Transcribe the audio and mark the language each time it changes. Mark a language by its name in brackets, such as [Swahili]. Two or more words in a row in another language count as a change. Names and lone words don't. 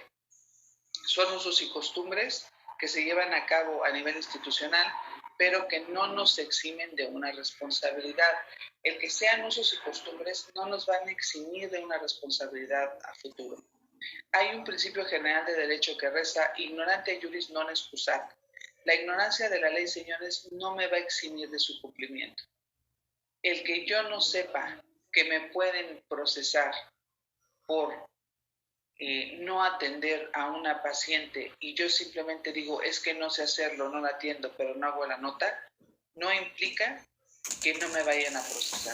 [Spanish] Son usos y costumbres que se llevan a cabo a nivel institucional, pero que no nos eximen de una responsabilidad. El que sean usos y costumbres no nos van a eximir de una responsabilidad a futuro. Hay un principio general de derecho que reza: [Latin] ignorante juris non excusat. [Spanish] La ignorancia de la ley, señores, no me va a eximir de su cumplimiento. El que yo no sepa que me pueden procesar por no atender a una paciente y yo simplemente digo, es que no sé hacerlo, no la atiendo, pero no hago la nota, no implica que no me vayan a procesar.